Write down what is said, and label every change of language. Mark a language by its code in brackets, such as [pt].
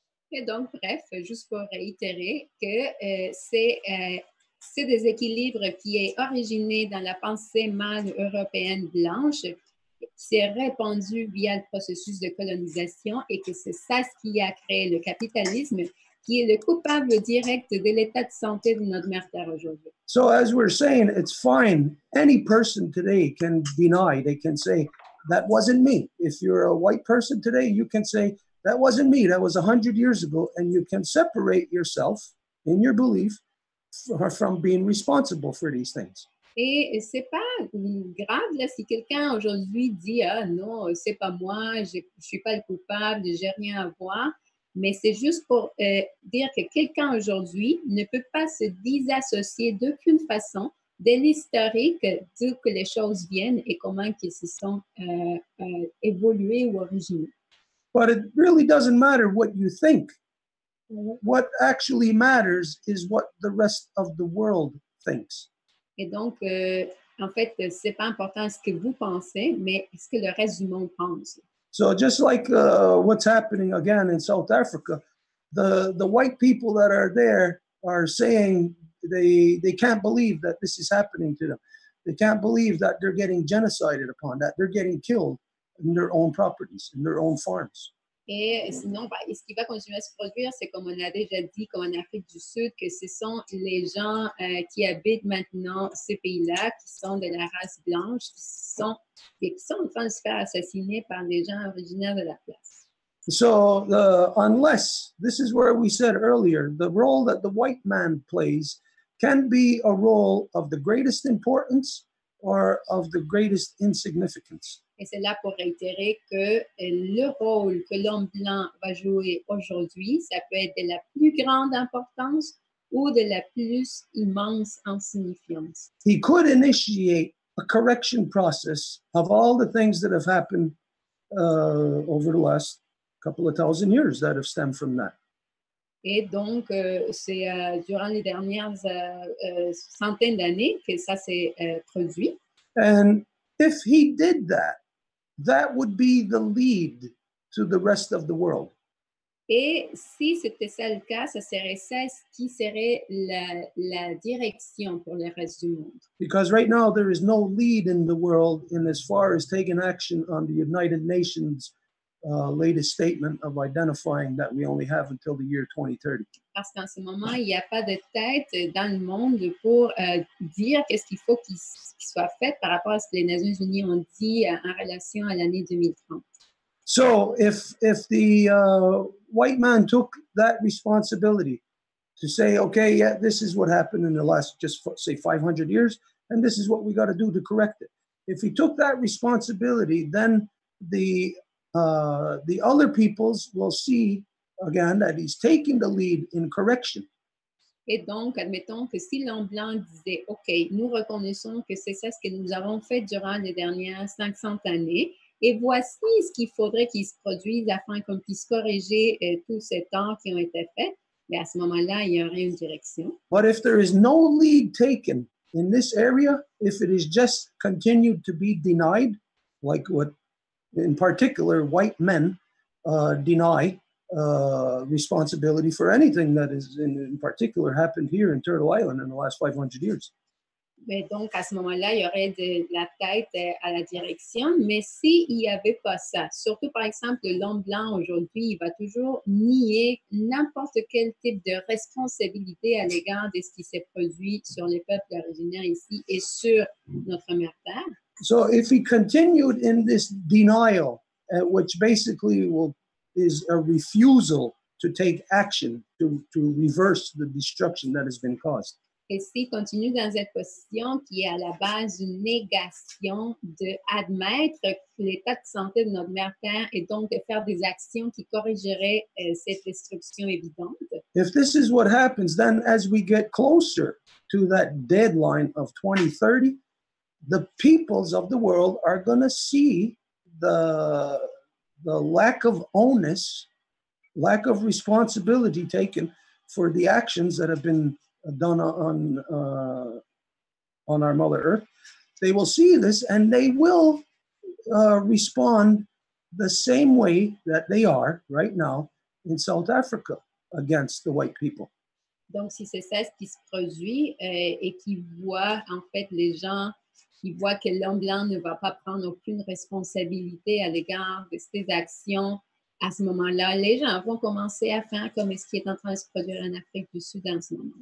[fr] Et donc, bref, juste pour réitérer que c'est des équilibres qui est originé dans la pensée mâle européenne blanche, qui s'est répandu via le processus de colonisation et que c'est ça ce qui a créé le capitalisme, qui est le coupable direct de l'état de santé de notre mère Terre aujourd'hui. [en] So as we're saying, it's fine. Any person today can deny, they can say, that wasn't me. If you're a white person today, you can say, that wasn't me, that was 100 years ago, and you can separate yourself in your belief from being responsible for these things. [fr] Et c'est pas grave là, si quelqu'un aujourd'hui dit « Ah non, c'est pas moi, je suis pas le coupable, j'ai rien à voir », mais c'est juste pour dire que quelqu'un aujourd'hui ne peut pas se disassocier d'aucune façon de l'historique d'où que les choses viennent et comment qu'ils se sont évolués ou originés. [en] But it really doesn't matter what you think. What actually matters is what the rest of the world thinks. [fr] Et donc, en fait, c'est pas important ce que vous pensez, mais ce que le reste du monde pense. [en] So just like what's happening again in South Africa, the white people that are there are saying they can't believe that this is happening to them. They can't believe that they're getting genocided upon, that they're getting killed in their own properties, in their own farms. [fr] Et sinon, ce qui va continuer à se produire, c'est comme on a déjà dit, comme en Afrique du Sud, que ce sont les gens qui habitent maintenant ces pays-là, qui sont de la race blanche, qui sont en train de se faire assassiner par des gens originaires de la place. [en] So unless, this is where we said earlier, the role that the white man plays can be a role of the greatest importance or of the greatest insignificance. [fr] Et c'est là pour réitérer que le rôle que l'homme blanc va jouer aujourd'hui, ça peut être de la plus grande importance ou de la plus immense insignifiance. [en] He could initiate a correction process of all the things that have happened over the last couple of thousand years that have stemmed from that. [fr] Et donc, c'est durant les dernières centaines d'années que ça s'est produit. [en] And if he did that, that would be the lead to the rest of the world. [fr] Et si c'était ça le cas, ça serait ça qui serait la direction pour le reste du monde. [en] Because right now there is no lead in the world in as far as taking action on the United Nations latest statement of identifying that we only have until the year 2030. [fr] Parce qu'en ce moment, il n'y a pas de tête dans le monde pour dire qu'est-ce qu'il faut qu'il soit fait par rapport à ce que les Nations Unies ont dit en relation à l'année 2030. [en] So if the white man took that responsibility to say, okay, yeah, this is what happened in the last, just say 500 years, and this is what we got to do to correct it. If he took that responsibility, then the other peoples will see again that he's taking the lead in correction. [fr] Et donc, admettons que si l'homme blanc disait, OK, nous reconnaissons que c'est ça ce que nous avons fait durant les dernières 500 années, et voici ce qu'il faudrait qu'il se produise afin qu'on puisse corriger tous ces torts qui ont été faits, mais à ce moment-là, il y aurait une direction. [en] But if there is no lead taken in this area, if it is just continued to be denied, like what in particular white men deny responsibility for anything that is in particular happened here in Turtle Island in the last 500 years. [fr] Mais donc, à ce moment-là, il y aurait de la tête à la direction. Mais s'il n'y avait pas ça, surtout par exemple, l'homme blanc aujourd'hui, il va toujours nier n'importe quel type de responsabilité à l'égard de ce qui s'est produit sur les peuples originaires ici et sur notre mère Terre. [en] So if he continued in this denial, which basically is a refusal to take action to reverse the destruction that has been caused. [fr] Et s'il continue dans cette position qui est à la base d'une négation d'admettre l'état de santé de notre mère Terre et donc de faire des actions qui corrigeraient cette destruction évidente. [en] If this is what happens, then as we get closer to that deadline of 2030, the peoples of the world are going to see the lack of onus, lack of responsibility taken for the actions that have been done on our Mother Earth. They will see this and they will respond the same way that they are right now in South Africa against the white people. [fr] Donc, si c'est ça ce qui se produit et qui voit en fait les gens qui voient que l'homme blanc ne va pas prendre aucune responsabilité à l'égard de ses actions, à ce moment-là, les gens vont commencer à faire comme ce qui est en train de se produire en Afrique du Sud en ce moment.